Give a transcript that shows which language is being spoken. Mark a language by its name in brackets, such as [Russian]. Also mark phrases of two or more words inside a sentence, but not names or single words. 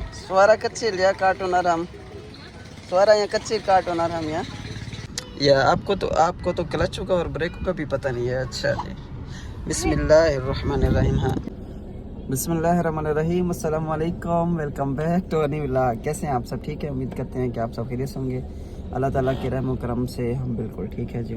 [Indonesian] Suara kecil ya, kartun Aram. Suaranya kecil kartun Aram ya. Ya, [Hindi] आपको तो क्लच का और ब्रेक का भी पता नहीं है। अच्छा जी, बिस्मिल्लाहिर्रहमानिर्रहीम। हाँ, बिस्मिल्लाहिर्रहमानिर्रहीम। [Arabic] السلام عليكم, [English] welcome back to Ani vlog. [Hindi] कैसे हैं आप सब? ठीक है, उम्मीद करते हैं कि आप सब खैरियत होंगे। अल्लाह ताला के रहम करम से हम बिल्कुल ठीक है जी।